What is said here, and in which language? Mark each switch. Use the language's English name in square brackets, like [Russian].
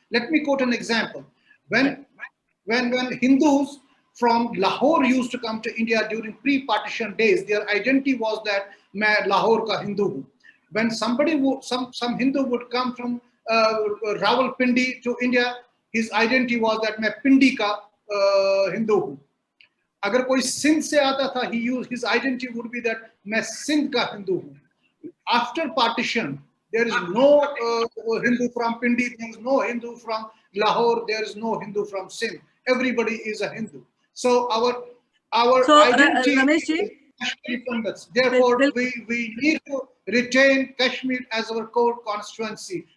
[English] Let me quote an example. When Hindus from Lahore used to come to India during pre-partition days, their identity was that [Hindi] main Lahore ka Hindu hu. [English] When somebody would, some Hindu would come from Rawalpindi to India, his identity was that [Hindi] main Pindi ka Hindu hu. अगर कोई सिंध से आता था, [English] his identity would be that [Hindi] मैं सिंध का हिंदू हूँ. [English] After partition, there is no Hindu from Pindi, there is no Hindu from Lahore, there is no Hindu from Sindh. Everybody is a Hindu. So our identity is Kashmiri Pandits. Therefore, we need to retain Kashmir as our core constituency.